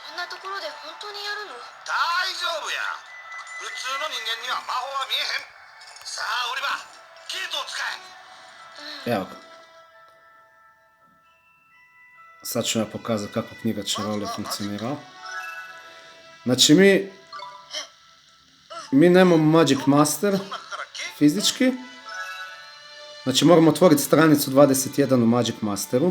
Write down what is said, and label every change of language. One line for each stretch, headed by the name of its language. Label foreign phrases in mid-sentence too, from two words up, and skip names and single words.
Japanese: ところで本当にやるの？大丈夫や。普通の人間には魔法は見えへん。さあオリバー、ゲートを使え。
Croatian: Evo ga. Sad ću ja pokazati kako knjiga čarolija funkcionira. Znači mi nemamo Magic Master fizički. Znači moramo otvoriti stranicu 21 u Magic Masteru.